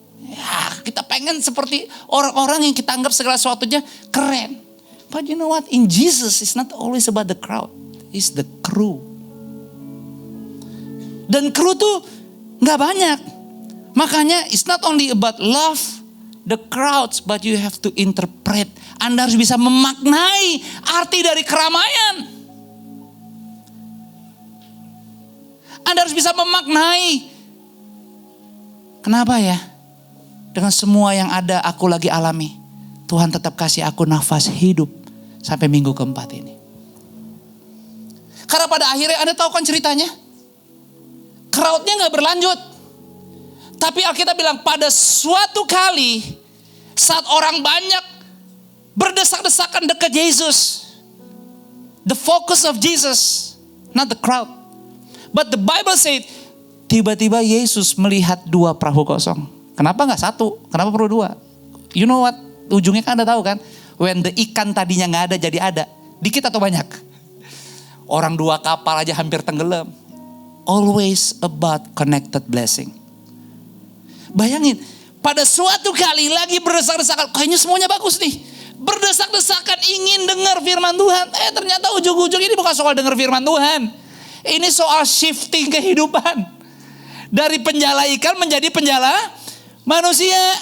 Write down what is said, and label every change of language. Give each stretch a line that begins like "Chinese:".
Indonesian: Ya, kita pengen seperti orang-orang yang kita anggap segala sesuatunya keren.
English: But you know what? In Jesus, it's not always about the crowd. It's the crew.
Indonesian: Dan crew tuh gak banyak. Makanya
English: it's not only about love the crowds, but you have to interpret.
Indonesian: Anda harus bisa memaknai arti dari keramaian. Anda harus bisa memaknai. Kenapa ya? Dengan semua yang ada aku lagi alami, Tuhan tetap kasih aku nafas hidup sampai minggu keempat ini. Karena pada akhirnya Anda tahu kan ceritanya. Crowdnya gak berlanjut. Tapi Alkitab bilang pada suatu kali saat orang banyak berdesak-desakan dekat Yesus.
English: The focus of Jesus, not the crowd. But the Bible said,
Indonesian: tiba-tiba Yesus melihat 2 perahu kosong. Kenapa gak 1? Kenapa perlu 2?
English: You know what?
Indonesian: Ujungnya kan Anda tahu kan?
English: When the
Indonesian: ikan tadinya gak ada jadi ada. Dikit atau banyak? Orang 2 kapal aja hampir tenggelam.
English: Always about connected blessing.
Indonesian: Bayangin, pada suatu kali lagi berdesak-desakan, kayaknya semuanya bagus nih. Berdesak-desakan ingin dengar firman Tuhan. Ternyata ujung-ujung ini bukan soal dengar firman Tuhan. Ini soal shifting kehidupan. Dari penjala ikan menjadi penjala manusia.